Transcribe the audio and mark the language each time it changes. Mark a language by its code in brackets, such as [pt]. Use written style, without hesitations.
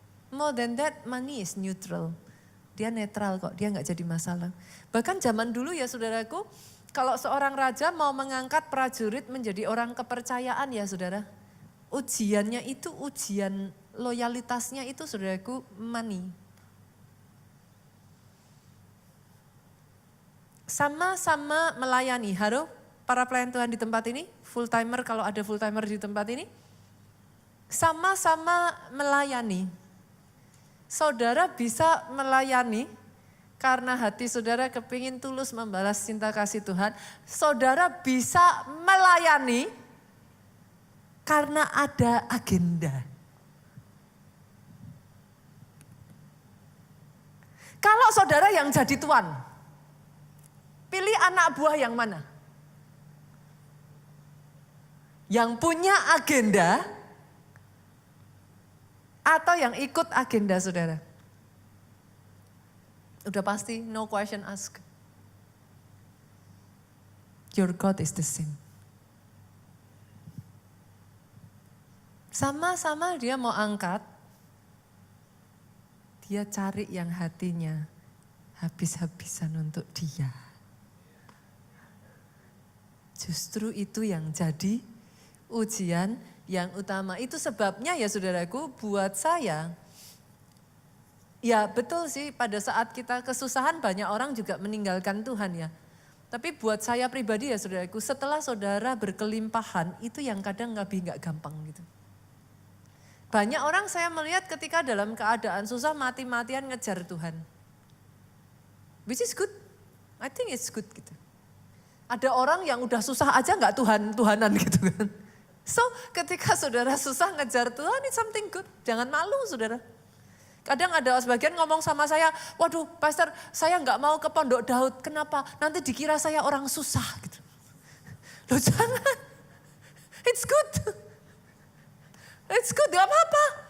[en] More than that, money is neutral. [id] Dia netral kok, dia nggak jadi masalah. Bahkan zaman dulu ya saudaraku, kalau seorang raja mau mengangkat prajurit menjadi orang kepercayaan ya saudara. Ujiannya itu ujian loyalitasnya itu saudaraku money. Sama-sama melayani. Halo para pelayan Tuhan di tempat ini, full timer kalau ada full timer di tempat ini. Sama-sama melayani. Saudara bisa melayani karena hati saudara kepingin tulus membalas cinta kasih Tuhan. Saudara bisa melayani karena ada agenda. Kalau saudara yang jadi tuan, pilih anak buah yang mana? Yang punya agenda atau yang ikut agenda saudara? Udah pasti, [en] no question asked. Your God is the same. [id] Sama-sama dia mau angkat, dia cari yang hatinya habis-habisan untuk dia. Justru itu yang jadi ujian yang utama. Itu sebabnya ya saudaraku, buat saya, ya betul sih pada saat kita kesusahan banyak orang juga meninggalkan Tuhan ya. Tapi buat saya pribadi ya saudaraku, setelah saudara berkelimpahan itu yang kadang nggak gampang gitu. Banyak orang saya melihat ketika dalam keadaan susah mati-matian ngejar Tuhan. [en] Which is good, I think it's good gitu. [id] Ada orang yang udah susah aja nggak Tuhanan gitu kan. So ketika saudara susah ngejar Tuhan, [en] it's something good. [id] Jangan malu saudara. Kadang ada sebagian ngomong sama saya, waduh pastor saya nggak mau ke Pondok Daud. Kenapa? Nanti dikira saya orang susah gitu. Loh jangan, [en] it's good. It's good, [id] gak apa-apa.